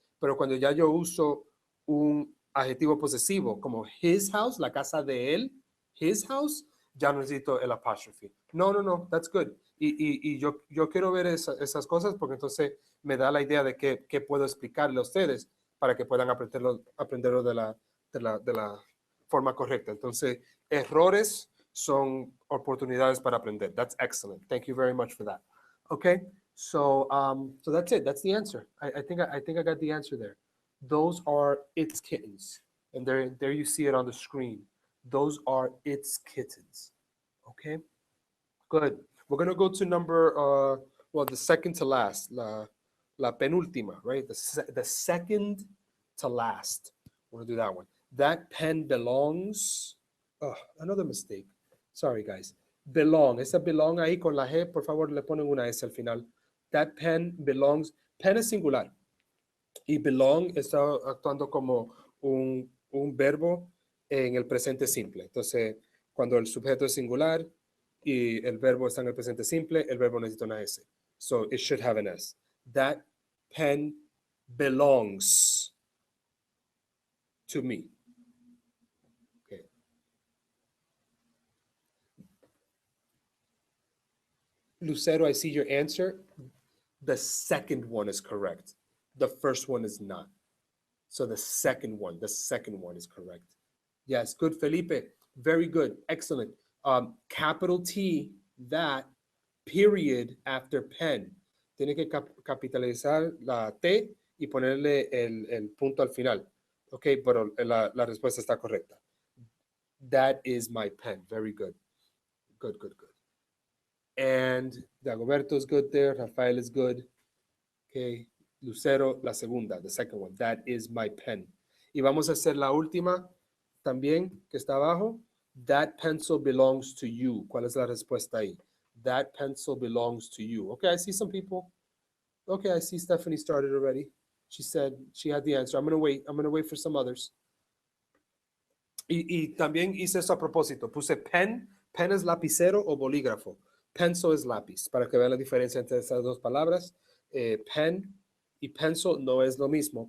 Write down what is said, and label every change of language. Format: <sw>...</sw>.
<es>Pero cuando ya yo uso un adjetivo posesivo como</es> <en>his house,</en> <es>la casa de él, his house, ya no necesito el apóstrofe.</es> <en>No, that's good.</en> <es>Y yo quiero ver esas cosas porque entonces me da la idea de qué puedo explicarle a ustedes para que puedan aprenderlo de la forma correcta. Entonces, errores son oportunidades para aprender.</es> <en>That's excellent. Thank you very much for that. Okay, so that's it. That's the answer. I think I got the answer there. Those are its kittens, and there you see it on the screen. Those are its kittens. Okay, good. We're gonna go to number the second to last,</en> <es>la penúltima,</es> <en>right? The second to last. We're gonna do that one. That pen belongs. Oh, another mistake. Sorry, guys. Belong.</en> <es>Ese belong ahí con la G, por favor, le ponen una S al final.</es> <en>That pen belongs.</en> <es>Pen es singular. Y belong está actuando como un verbo en el presente simple. Entonces, cuando el sujeto es singular y el verbo está en el presente simple, el verbo necesita una S.</es> <en>So, it should have an S. That pen belongs to me. Okay. Lucero, I see your answer. The second one is correct. The first one is not. So the second one is correct. Yes, good, Felipe. Very good. Excellent. Capital T, that, period, after pen.</en> <es>Tiene que capitalizar la T y ponerle el punto al final. Ok, pero la respuesta está correcta.</es> <en>That is my pen. Very good. Good, good, good. And Dagoberto is good there. Rafael is good. Okay. Lucero,</en> <es>la segunda,</es> <en>the second one. That is my pen.</en> <es>Y vamos a hacer la última también, que está abajo.</es> <en>That pencil belongs to you.</en> <es>¿Cuál es la respuesta ahí?</es> <en>That pencil belongs to you. Okay, I see some people. Okay, I see Stephanie started already. She said she had the answer. I'm going to wait. I'm going to wait for some others.</en> <es>Y también hice eso a propósito. Puse pen. Pen es lapicero o bolígrafo. Pencil es lápiz, para que vean la diferencia entre esas dos palabras. Pen y pencil no es lo mismo.</es>